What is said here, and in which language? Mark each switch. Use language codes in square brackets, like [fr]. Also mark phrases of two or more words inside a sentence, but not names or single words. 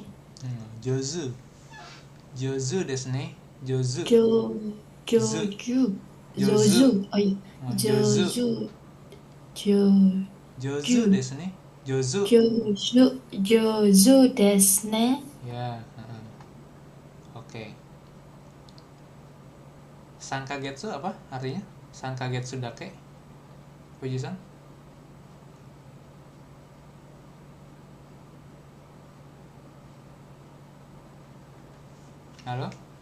[ja] 上手ですね。上手。ですね。上手ですね。 [id] Ya. Oke. Sankagetsu apa artinya? Sankagetsu dake? Fuji-san? Halo?